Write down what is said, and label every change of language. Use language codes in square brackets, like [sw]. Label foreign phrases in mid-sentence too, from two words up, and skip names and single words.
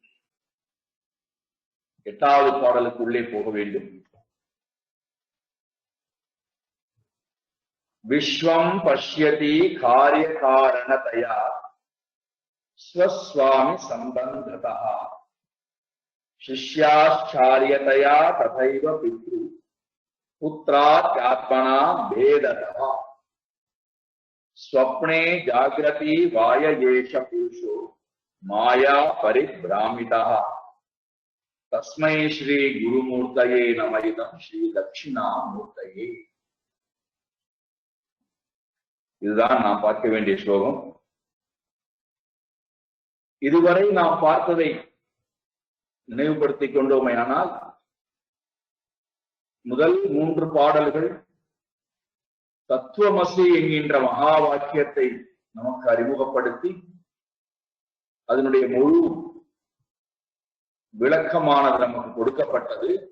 [ta] 8வது பாடலுக்கு உள்ளே போக வேண்டும். [sa] विश्वं पश्यति कार्य कारणतया स्वस्वामि सम्बन्धता शिष्याश्चार्यतया तथैव पितृ पुत्रात्मना भेदतः स्वप्ने जागृति वाययेष पुरुषो माया परिभ्रामितः तस्मै श्री गुरुमूर्तये नमः श्री दक्षिणामूर्तये. [ta] இதுதான் நாம் பார்க்க வேண்டிய ஸ்லோகம். இதுவரை நாம் பார்த்ததை நினைவுபடுத்திக் கொண்டோமையானால் முதல் 3 பாடல்கள் தத்துவமசி என்கின்ற மகா வாக்கியத்தை நமக்கு அறிமுகப்படுத்தி அதனுடைய முழு விளக்கமானது நமக்கு கொடுக்கப்பட்டது.